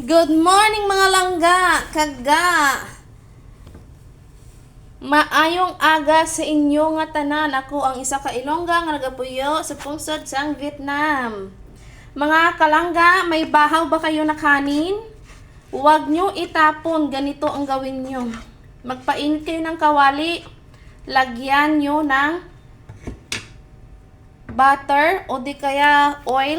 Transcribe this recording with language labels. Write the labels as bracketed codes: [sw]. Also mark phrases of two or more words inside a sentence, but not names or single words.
[en] Good morning [hil] mga langga, kaga. Maayong aga sa inyo nga tanan. Ako ang isa ka Ilongga nga nagapuyo sa pungsod sang Vietnam. Mga kalangga, may bahaw ba kayo na kanin? [tl] Huwag nyo itapon, ganito ang gawin nyo. Magpainit kayo ng kawali, lagyan nyo ng butter o di kaya oil.